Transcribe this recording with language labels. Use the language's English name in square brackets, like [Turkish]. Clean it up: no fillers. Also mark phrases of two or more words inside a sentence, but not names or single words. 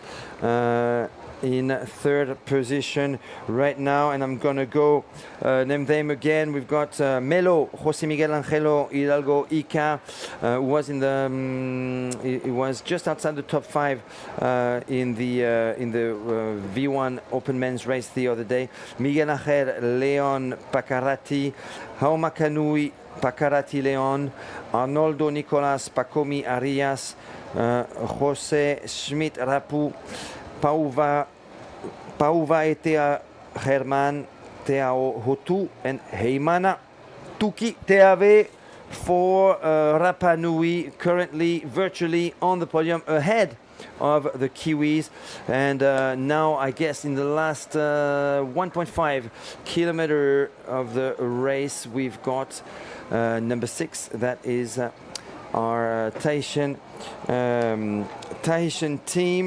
[English] In third position right now, and I'm gonna go name them again. We've got Melo, José Miguel Angelo Hidalgo Ica, who was in the he was just outside the top 5 in the V1 Open Men's race the other day. Miguel Angel Leon Pacarati, Jauma Canui Pacarati Leon, Arnoldo Nicolas Pacomi Arias, José Schmidt Rapu, Pauva Etea Herman Teao Hotu, and Heimana Tuki Teave for Rapa Nui, currently virtually on the podium ahead of the Kiwis. And now I guess in the last 1.5 kilometer of the race, we've got number 6, that is our Tahitian team.